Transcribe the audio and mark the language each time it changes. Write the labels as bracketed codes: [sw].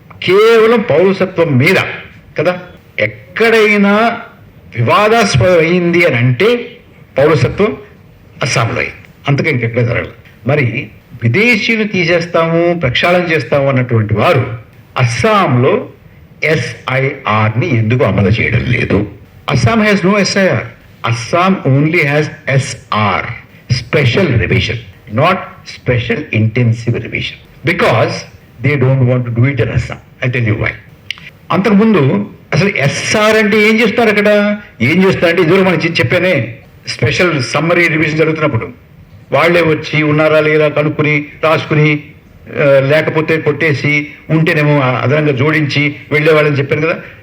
[te] కేవలం పౌరసత్వం మీద కదా. ఎక్కడైనా వివాదాస్పదం అయింది అని అంటే పౌరసత్వం అస్సాంలో అయింది, అంతగా ఇంకెక్కడ జరగలేదు. మరి విదేశీయులు తీసేస్తాము, ప్రక్షాళన చేస్తాము అన్నటువంటి వారు అస్సాంలో SIRని ఎందుకు అమలు చేయడం లేదు? [en] Assam has no SIR. Assam only has SR, special revision, not special intensive revision, because they don't want to do it in Assam. I'll tell you why. [te] అంతకుముందు అసలు SR అంటే ఏం చేస్తారు? అక్కడ ఏం చేస్తారంటే, ఇదివరకు మనం చెప్పానే, స్పెషల్ సమ్మరీ రివిజన్ జరుగుతున్నప్పుడు వాళ్లే వచ్చి ఉన్నారా లేదా కనుక్కుని రాసుకుని, లేకపోతే కొట్టేసి, ఉంటేనేమో అదనంగా జోడించి వెళ్ళే వాళ్ళని చెప్పాను కదా.